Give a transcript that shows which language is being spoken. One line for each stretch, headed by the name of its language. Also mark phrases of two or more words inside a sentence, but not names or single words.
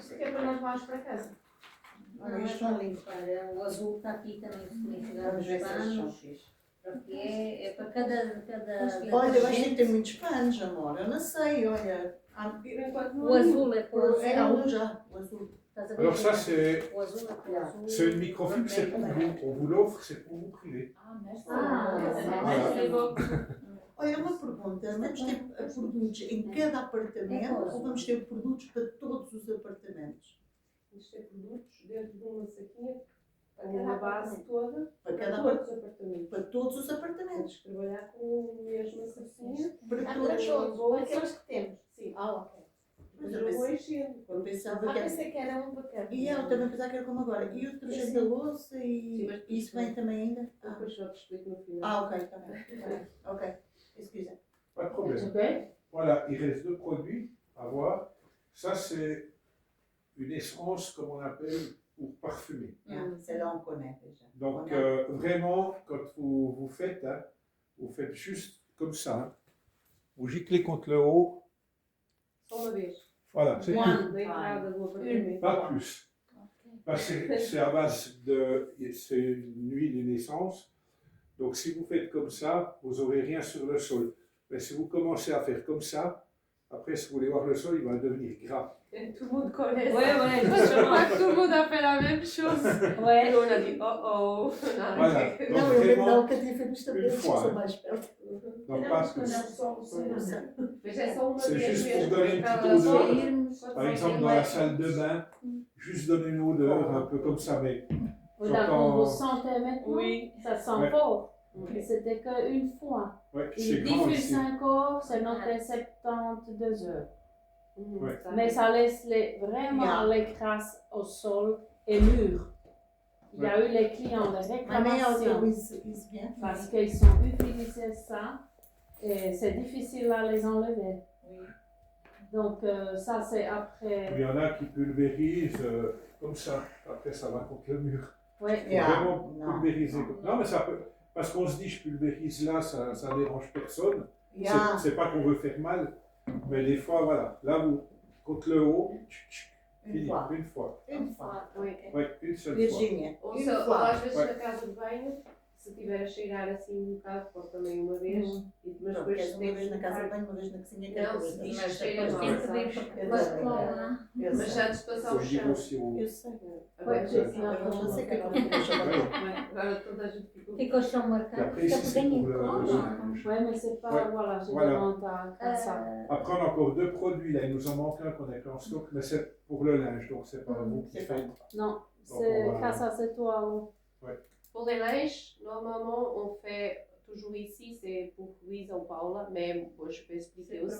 Portuguese: Isto é para nós vamos para casa. olha, isto é lindo. Olha, o azul está aqui também significado Vamos os ver se eles são panos. fixe. Porque é para cada Olha, vais ter que detergente. ter muitos panos, amor. Eu não sei, olha. O azul é para o azul. É um já, o azul. Estás a ver?
French: Alors ça, c'est
Portuguese: O azul é para o azul.
French: c'est une microfibre, c'est pour vous. On vous l'offre, c'est pour vous privé. Ah, Voilà.
Portuguese: Olha, uma pergunta. Vamos ter produtos em cada apartamento ou vamos ter produtos para todos os apartamentos? Isto é produtos dentro de uma saquinha, com uma base toda, Para para cada todos os apartamentos. Para todos os apartamentos. Temos que trabalhar com a mesma saquinha. Para Para todos. todos, aqueles que temos. Sim. Ah, ok. Eu vou enchendo. Eu pensava Ah, que pensei que era um bacana. E eu também pensava que era como agora. E o detergente da louça Sim, e mas isso vem também ainda? Ah, Depois só te explico no final. ok, tá bem.
French: Ok, excusez. Pas de problème. Ok. Voilà, il reste deux produits à voir. Ça, c'est une essence, comme on appelle, pour parfumer. Celle-là, on connaît déjà. Donc, On a- vraiment, quand vous faites, hein, vous faites juste comme ça. Hein. Vous giclez contre le haut.
Portuguese: Só uma vez.
French: Voilà, c'est tout.
Portuguese: Da entrada do apartamento.
French: Pas plus. Parce que c'est à base de. C'est une huile, une essence. Donc, si vous faites comme ça, vous n'aurez rien sur le sol. Mais si vous commencez à faire comme ça, après, si vous voulez voir le sol, il va devenir gras. Tout le monde connaît Ouais, ça. ouais, Je justement. crois que tout le monde a fait la même chose. Ouais. Et on a dit oh. Voilà. Donc,
Portuguese: Não, eu
French: vraiment,
Portuguese: não, que eu tive visto
French: une
Portuguese: bem,
French: fois,
Portuguese: sou
French: hein.
Portuguese: mais perto.
French: donc pas plus.
Portuguese: Mas é só uma
French: C'est
Portuguese: vez
French: juste
Portuguese: mesmo.
French: pour donner une
Portuguese: Cada
French: petite odeur.
Portuguese: zona.
French: Par exemple, dans la salle de bain, juste donner une odeur un peu comme ça, mais Oui, là, J'entends- vous sentez maintenant, Oui. ça sent Ouais. fort. Oui. C'était qu'une fois. ouais, Il c'est grand diffuse ici. encore, c'est noté 72 heures. Ouais. Mais ça laisse vraiment les crasses au sol et murs. Il y a eu les clients de
Portuguese: Mas nem
French: réclamation
Portuguese: isso vient.
French: parce qu'ils ont utilisé ça et c'est difficile à les enlever. Donc ça c'est après. Il y en a qui pulvérisent comme ça. Après, ça va contre le mur. Oui. Faut
English: Yeah.
French: vraiment Non. pulvériser. Non, mais ça peut. Parce qu'on se dit, je pulvérise là, ça dérange personne.
English: Yeah.
French: C'est pas qu'on veut faire mal, mais des fois, voilà. Là, vous, contre le haut, fini, Une fois. une fois. Une fois. Oui. Ouais, une seule fois.
Portuguese: Virgínia. Ou,
French: Une
Portuguese: se, ou
French: fois.
Portuguese: às vezes Vai. na casa de banho, se tiver a cheirar assim um bocado, pode também uma vez. Mas Não, depois queres uma tem vez que na casa de limpar. banho, uma vez na cozinha, que é Não, coisa. se diz Mas que cheira depois mal, tem que sabes? ver Eu com sei. cola. Eu Mas sei. antes de passar
French: Faut
Portuguese: o
French: le dire
Portuguese: chão.
French: aussi au.
Portuguese: Eu sei. Agora
French: Ouais,
Portuguese: já
French: c'est
Portuguese: sei.
French: ça.
Portuguese: Eu já sei que é como
French: Ouais.
Portuguese: Agora toda a gente ficou. Fica o chão
French: Et
Portuguese: marcado,
French: après,
Portuguese: fica
French: ici, c'est
Portuguese: bem
French: pour
Portuguese: em
French: le
Portuguese: cola.
French: linge. Oui, mais c'est pas. Ouais. Voilà, je Voilà. demande à ça. Après, on a encore deux produits. Là, il nous en manque un qu'on a fait en stock, mais c'est pour le linge, donc c'est pas vous qui c'est faites. Non, Donc, c'est on va- ça, c'est toi. Pour les linges, normalement, on fait toujours ici, c'est pour Louise ou Paula, mais moi, je peux expliquer aussi.